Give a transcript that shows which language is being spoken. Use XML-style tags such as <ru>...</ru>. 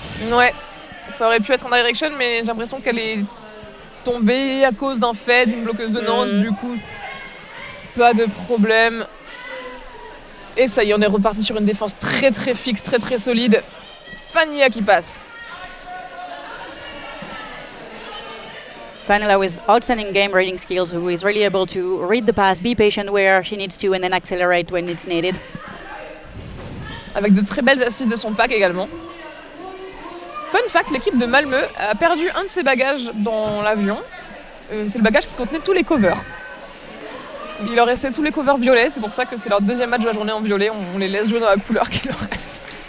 <fr>Ouais, ça aurait pu être en direction, mais j'ai l'impression qu'elle est tombée à cause d'un fait, d'une bloqueuse de Nantes. Du coup, pas de problème. Et ça y est, on est reparti sur une défense très très fixe, très très solide. Fania qui passe.</fr> <en>Vanilla with outstanding game reading skills, who is really able to read the pass, be patient where she needs to, and then accelerate when it's needed.</en> <fr>Avec de très belles assises de son pack également.</fr> <en>Fun fact,</en> <fr>l'équipe de Malmö a perdu un de ses bagages dans l'avion. C'est le bagage qui contenait tous les covers. Il leur restait tous les covers violets, c'est pour ça que c'est leur deuxième match de la journée en violet. On les laisse jouer dans la couleur qui leur reste.</fr>